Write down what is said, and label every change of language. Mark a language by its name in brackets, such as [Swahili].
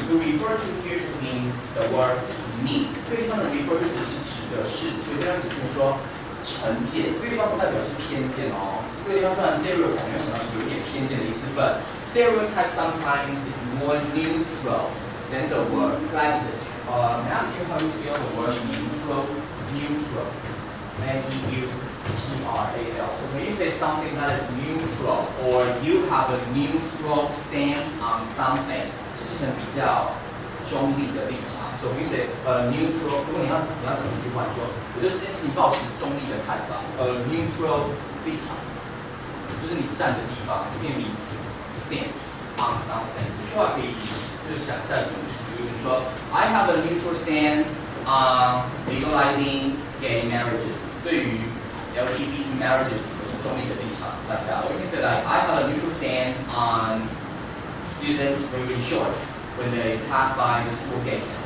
[English] So refer to here just means the word mean. [Chinese] 这个地方的 refer to 是指的是，所以这样只是说成见。这个地方不代表是偏见哦。这个地方虽然 stereotype 没有想到是有点偏见的意思 [English] but stereotype sometimes is more neutral than the word prejudice. May I ask you how you spell the word neutral? Neutral. N-E-U-T-R-A-L. So when you say something that is neutral, or you have a neutral stance on something, [Chinese] 就是比较中立的立场。 [English] So when you say neutral， [Chinese] 如果你要怎么去换说，我觉得这件事情抱持中立的看法。 neutral 立场，就是你站的地方，变名词 [English] stance on something。 [Chinese] 这句话可以就是想在什么？ [English] 比如你说 I have a neutral stance on legalizing gay marriages. 对于 LGBT marriages [Chinese] 我是中立的立场 [English] like that. Or you can say like I have a neutral stance on students wearing shorts when they pass by the school gate.